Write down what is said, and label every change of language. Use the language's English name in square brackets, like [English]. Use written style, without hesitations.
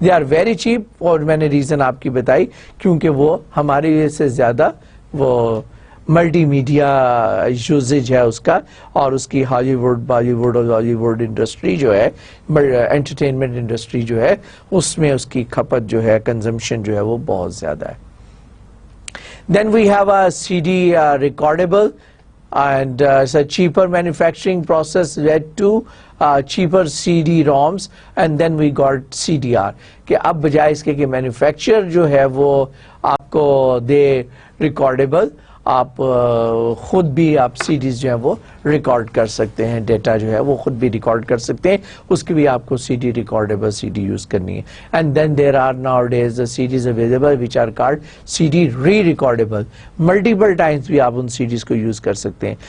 [English] they are very cheap, [Urdu] اور میں نے ریزن آپ کی بتائی کیونکہ وہ ہمارے لیے سے زیادہ وہ ملٹی میڈیا یوزیج ہے اس کا, اور اس کی ہالی ووڈ, بالی ووڈ اور لالی ووڈ انڈسٹری جو ہے, انٹرٹینمنٹ انڈسٹری جو ہے, اس میں اس کی کھپت جو ہے, کنزمپشن جو ہے وہ بہت زیادہ ہے. [English] Then we have a CD recordable, and it's a cheaper manufacturing process led to cheaper CD-ROMs, and then we got CDR. [Urdu] کہ اب بجائے اس کے کہ مینوفیکچر جو ہے وہ آپ کو دے ریکارڈیبل, آپ خود بھی آپ سی ڈیز جو ہے وہ ریکارڈ کر سکتے ہیں, ڈیٹا جو ہے وہ خود بھی ریکارڈ کر سکتے ہیں, اس کی بھی آپ کو C D ریکارڈیبل C D use کرنی ہے. [English] and then there are nowadays CDs available which are called C D re recordable, multiple times [Urdu] بھی آپ ان سی ڈیز کو یوز کر سکتے ہیں.